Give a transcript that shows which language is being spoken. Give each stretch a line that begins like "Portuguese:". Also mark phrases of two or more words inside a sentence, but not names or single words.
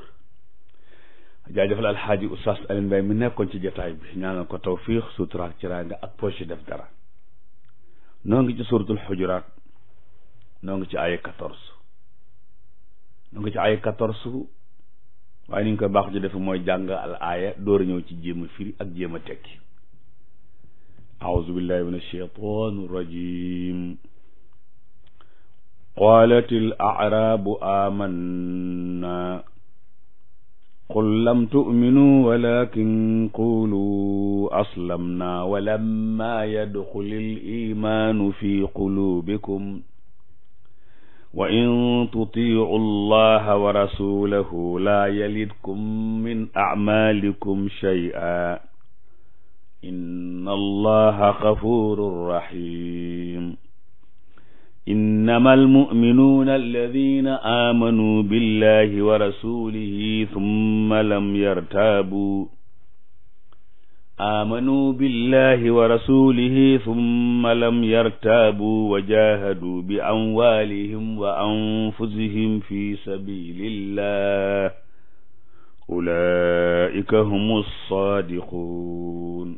Wolof: jaajëfal alxaaji Oustaz Alioune Mbaye mi nekkoon ci jotaay bi ñaanal ko tawfiix sutura ak teraanga ak poche def dara. noo ngi ci suratul xujuraat noo ngi ci aaya 14 noo ngi ci aaya 14 waaye ni ñu koy baax ci def mooy jàng al aaya door a ñëw ci jéem a firi ak jéem a tekki.
Arabic: أعوذ بالله من الشيطان الرجيم قالت الأعراب آمنا قل لم تؤمنوا ولكن قولوا أسلمنا ولما يدخل الإيمان في قلوبكم وإن تطيعوا الله ورسوله لا يلدكم من أعمالكم شيئا إن الله غفور رحيم إنما المؤمنون الذين آمنوا بالله ورسوله ثم لم يرتابوا وجاهدوا بأموالهم وأنفسهم في سبيل الله أولئك هم الصادقون.